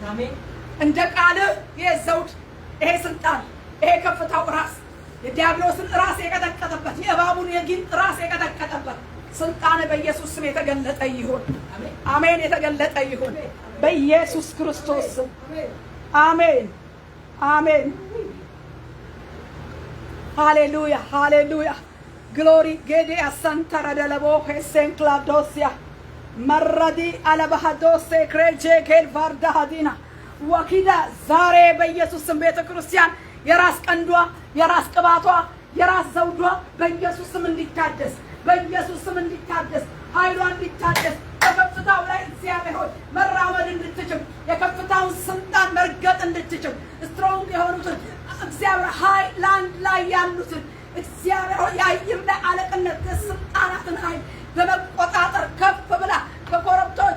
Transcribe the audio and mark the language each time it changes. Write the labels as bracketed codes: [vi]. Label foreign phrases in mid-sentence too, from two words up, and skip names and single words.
[am] አሜን። እንደ ቃልህ ይሄ ዘውድ ይሄ ስልጣን ይሄ ከፍታው ራስ የዲያብሎስን ራስ የቀጠቀጠበት የእባቡን የጊንጥ ራስ የቀጠቀጠበት ስልጣን በኢየሱስ ስም የተገለጠ ይሁን። አሜን። የተገለጠ ይሁን በኢየሱስ ክርስቶስ ስም። አሜን አሜን። ሃሌሉያ ሃሌሉያ። Glory gede asantara de la voce sencladosia maradi ala bahadose creje kel varda hadina wakida zare በኢየሱስ ስም ቤተ ክርስቲያን የራስ ቀንዷ የራስ ቅባቷ የራስ ዘውዷ በኢየሱስ ስም እንዲታደስ በኢየሱስ ስም እንዲታደስ ኃይሏ እንዲታደስ በከፍታው ላይ እግዚአብሔር ሆይ መራመድ እንድትችል የከፍታውን ስልጣን መርገጥ እንድትችል ስትሮንግ የሆኑትን እግዚአብሔር ሃይላንድ ላይ ያሉትን እግዚአብሔር ሆይ የአየር ላይ አለቅነት የስልጣናትን ኃይል በመቆጣጠር ከፍ ብላ ከኮረብቶች